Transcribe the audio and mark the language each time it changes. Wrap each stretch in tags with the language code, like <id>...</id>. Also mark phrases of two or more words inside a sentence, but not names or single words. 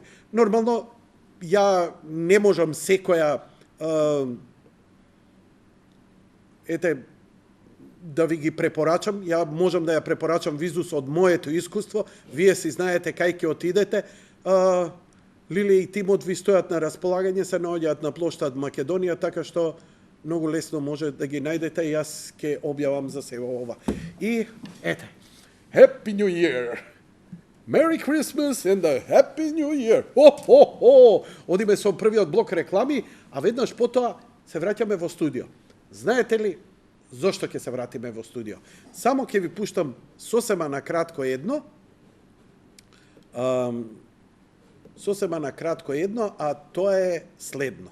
<mk>Нормално, ја не можам секоја да ви ги препорачам, ја можам да ја препорачам Визус од моето искуство, вие си знаете кај ќе отидете. Лили и тимот ви стојат на располагање, се наоѓаат на плоштад Македонија, така што многу лесно може да ги најдете и јас ќе објавам за себе ова. И ете,</mk> <en>Happy New Year! Merry Christmas and a Happy New Year!</en> <mk>Одиме со првиот блок реклами, а веднаш потоа се враќаме во студио. Знаете ли зошто ќе се вратиме во студио? Само ќе ви пуштам сосема на кратко едно, Сосема на кратко едно, а тоа е следно.</mk>